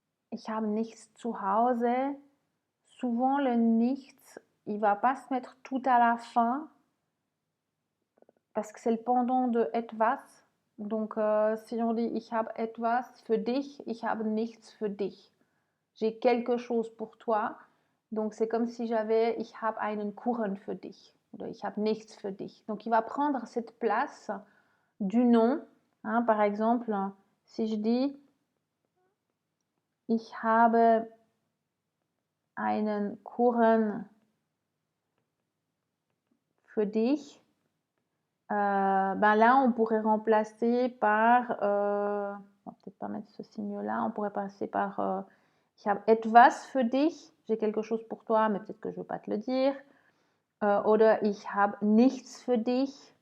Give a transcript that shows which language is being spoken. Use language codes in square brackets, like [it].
[de] Ich habe nichts zu Hause. [fr] Souvent le nichts, il va pas se mettre tout à la fin parce que c'est le pendant de etwas. Donc si on dit [de] ich habe etwas für dich, ich habe nichts für dich. [fr] J'ai quelque chose pour toi. Donc c'est comme si j'avais [de] ich habe einen Kuchen für dich oder ich habe nichts für dich. [fr] Donc il va prendre cette place du nom. Hein, par exemple, si je dis [de] ich habe einen Kuchen für dich, [fr] ben là on pourrait remplacer par, on va peut-être pas mettre ce signe-là, on pourrait passer par [de] ich habe etwas für dich, [fr] j'ai quelque chose pour toi, mais peut-être que je ne veux pas te le dire, [de] oder ich habe nichts für dich.